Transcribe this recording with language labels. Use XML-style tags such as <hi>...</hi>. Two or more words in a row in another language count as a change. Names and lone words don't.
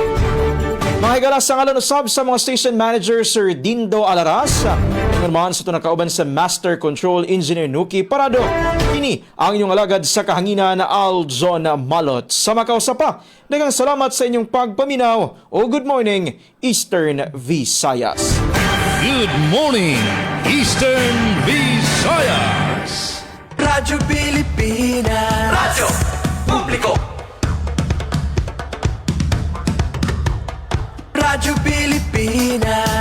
<ceb>Mga higala sa ngalan usab sa mga</ceb> <en>station manager</en> <ceb>Sir Dindo Alaras, naman sa ito nakauban sa Master Control Engineer Nuki Parado. Kini ang inyong alagad sa kahanginan na Aljon Malot. Sa makausa pa, daghang salamat sa inyong pagpaminaw o Good Morning Eastern Visayas.</ceb> <en>Good morning, Eastern Visayas. Radyo Pilipinas. Radyo Publiko. Radyo Pilipinas.</en>